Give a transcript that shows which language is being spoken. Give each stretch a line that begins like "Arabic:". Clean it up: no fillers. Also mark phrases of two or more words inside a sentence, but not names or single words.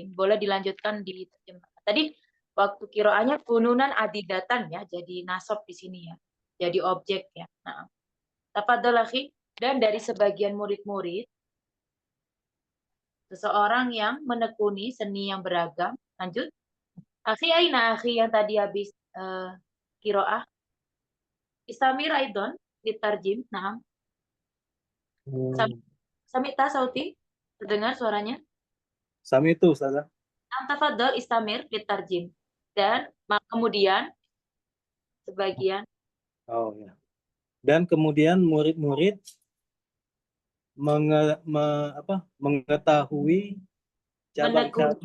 Indonesian: Boleh dilanjutkan di terjemahan. Tadi waktu kiroahnya
Arabic: فنونا عديدة
Indonesian: ya, jadi nasab di sini ya. Jadi objek ya. Nah,
Arabic: تفضل أخي.
Indonesian: Dan dari sebagian murid-murid, seseorang yang menekuni seni yang beragam. Lanjut.
Arabic: أخي أين أخي
Indonesian: yang tadi habis kiroah.
Arabic: استمر أيضا لترجم. Nah, سمعت صوتي,
Indonesian: terdengar suaranya? Sami itu Ustazah.
Arabic: تفضل استمر لترجم.
Indonesian: Dan kemudian sebagian Oh ya. Dan kemudian murid-murid mengetahui cabang-cabang